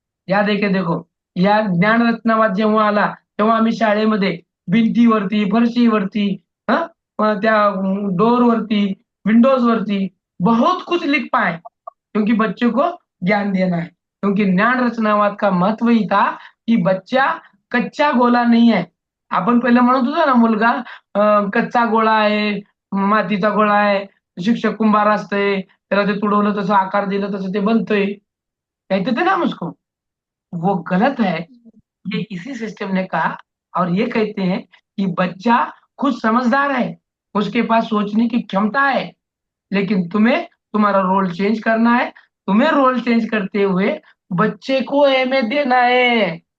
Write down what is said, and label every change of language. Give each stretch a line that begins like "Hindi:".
Marathi: याद आहे का? देखो, या ज्ञान रचनावाद जेव्हा आला तेव्हा आम्ही शाळेमध्ये भिंतीवरती, फरशीवरती, त्या डोर वरती, विंडोज वरती
Hindi: बहुत कुछ लिख पाए, क्योंकि बच्चों को ज्ञान देना है। क्योंकि ज्ञान रचनावाद का महत्व ही था कि बच्चा कच्चा गोला नहीं है।
Marathi: आपण पहिलं म्हणत होतो ना, मुलगा कच्चा गोळा आहे, मातीचा गोळा आहे, शिक्षक कुंभार असतंय, त्याला ते तुडवलं तसं आकार दिलं तसं ते बनतंय,
Hindi: कहते थे ना हम उसको। वो गलत है। ये इसी सिस्टम ने कहा, और ये कहते हैं कि बच्चा खुद समझदार है, उसके पास सोचने की क्षमता है, लेकिन तुम्हें तुम्हारा रोल चेंज करना है। तुम्हें रोल चेंज करते हुए बच्चे को अहमियत देना है।